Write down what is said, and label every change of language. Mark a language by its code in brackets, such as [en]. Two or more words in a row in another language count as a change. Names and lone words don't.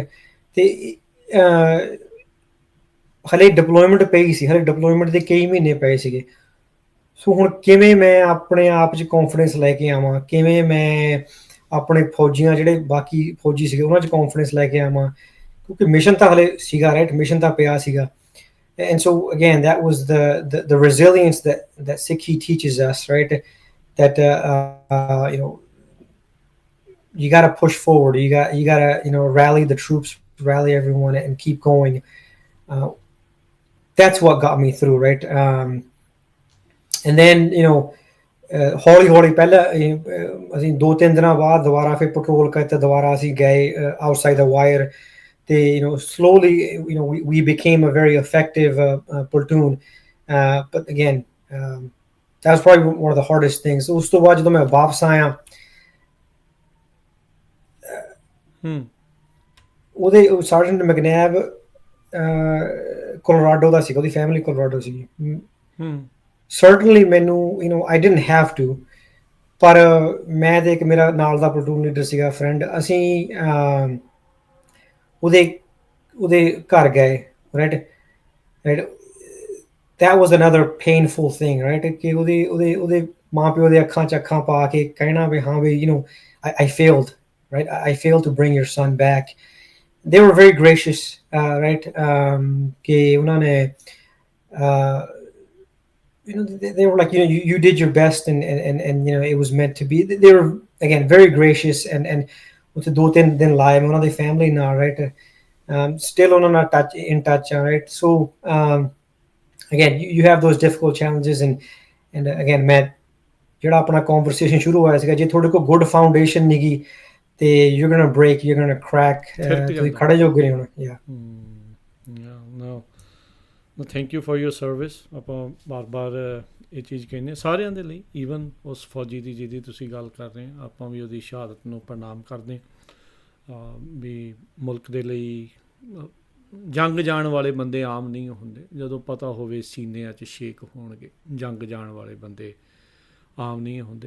[pa] ਤੇ ਹਲੇ ਡਿਪਲੋਇਮੈਂਟ ਪਈ ਸੀ, ਹਲੇ ਡਿਪਲੋਇਮੈਂਟ ਦੇ ਕਈ ਮਹੀਨੇ ਪਏ ਸੀਗੇ। ਸੋ ਹੁਣ ਕਿਵੇਂ ਮੈਂ ਆਪਣੇ ਆਪ 'ਚ ਕੌਨਫੀਡੈਂਸ ਲੈ ਕੇ ਆਵਾਂ, ਕਿਵੇਂ ਮੈਂ ਆਪਣੇ ਫੌਜੀਆਂ ਜਿਹੜੇ ਬਾਕੀ ਫੌਜੀ ਸੀਗੇ ਉਹਨਾਂ 'ਚ ਕੌਨਫੀਡੈਂਸ ਲੈ ਕੇ ਆਵਾਂ, ਕਿਉਂਕਿ ਮਿਸ਼ਨ ਤਾਂ ਹਲੇ ਸੀਗਾ, ਰਾਈਟ? ਮਿਸ਼ਨ ਤਾਂ ਪਿਆ ਸੀਗਾ। [en] And so again, that was the resilience that Sikhi teaches us, right? That you got to push forward. You got to rally the troops, rally everyone, and keep going. That's what got me through, right? And then [pa] ਹੌਲੀ ਪਹਿਲਾਂ ਅਸੀਂ 2-3 ਦਿਨਾਂ ਬਾਅਦ ਦੁਬਾਰਾ ਫਿਰ ਪੈਟਰੋਲ ਕਰਤੇ, ਦੁਬਾਰਾ ਅਸੀਂ ਗਏ ਆਊਟਸਾਈਡ ਦਾ ਵਾਇਰ [en] they, slowly, we became a very effective platoon. But again, that was probably one of the hardest things. [pa] ਉਸ ਤੋਂ ਬਾਅਦ ਜਦੋਂ ਮੈਂ ਵਾਪਸ ਆਇਆ, ਉਹਦੇ ਸਰਜੈਂਟ ਮੈਕਨੈਬ ਕੋਲੋਰਾਡੋ ਦਾ ਸੀਗਾ, ਉਹਦੀ ਫੈਮਿਲੀ ਕੋਲੋਰਾਡੋ ਸੀਗੀ। ਸਰਟਨਲੀ ਮੈਨੂੰ [en] I didn't have to, [pa] ਪਰ ਮੈਂ ਤੇ ਇੱਕ ਮੇਰਾ ਨਾਲ ਦਾ [en] platoon leader [pa] ਸੀਗਾ, ਫਰੈਂਡ, ਅਸੀਂ ਉਹਦੇ ਘਰ ਗਏ, ਰਾਈਟ। [en] that was another painful thing, right? [pa] ਕਿ ਉਹਦੇ ਮਾਂ ਪਿਓ ਦੇ ਅੱਖਾਂ 'ਚ ਅੱਖਾਂ ਪਾ ਕੇ ਕਹਿਣਾ ਵੀ ਹਾਂ ਵੀ [en] I failed, right? I failed to bring your son back. They were very gracious, right? [pa] ਕਿ ਉਹਨਾਂ ਨੇ [en] they were like, you did your best, and it was meant to be. They were, again, very gracious, and [pa] ਉੱਥੇ 2-3 ਦਿਨ ਲਾਏ ਮੈਂ ਉਹਨਾਂ ਦੀ ਫੈਮਿਲੀ ਨਾਲ, [en] right? Still [pa] ਉਹਨਾਂ ਨਾਲ [en] in touch, right? So again, you have those difficult challenges, and again, [pa] ਮੈਂ ਜਿਹੜਾ ਆਪਣਾ conversation ਸ਼ੁਰੂ ਹੋਇਆ ਸੀਗਾ, ਜੇ ਤੁਹਾਡੇ ਕੋਲ [en] good foundation [pa] ਨਹੀਂਗੀ ਤੇ [en] you're gonna break, you're gonna crack, [pa] ਤੁਸੀਂ ਖੜੇ ਜੋਗੇ ਨਹੀਂ ਹੋਣਾ। [en] No, thank you for your service। [pa] ਆਪਾਂ ਬਾਰ-ਬਾਰ ਇਹ ਚੀਜ਼ ਕਹਿੰਦੇ ਸਾਰਿਆਂ ਦੇ ਲਈ, ਈਵਨ ਉਸ ਫੌਜੀ ਦੀ ਜਿਹਦੀ ਤੁਸੀਂ ਗੱਲ ਕਰ ਰਹੇ, ਆਪਾਂ ਵੀ ਉਹਦੀ ਸ਼ਹਾਦਤ ਨੂੰ ਪ੍ਰਣਾਮ ਕਰਦੇ ਵੀ ਮੁਲਕ ਦੇ ਲਈ ਜੰਗ ਜਾਣ ਵਾਲੇ ਬੰਦੇ ਆਮ ਨਹੀਂ ਹੁੰਦੇ। ਜਦੋਂ ਪਤਾ ਹੋਵੇ ਸੀਨਿਆਂ 'ਚ ਛੇਕ ਹੋਣਗੇ, ਜੰਗ ਜਾਣ ਵਾਲੇ ਬੰਦੇ ਆਮ ਨਹੀਂ ਹੁੰਦੇ।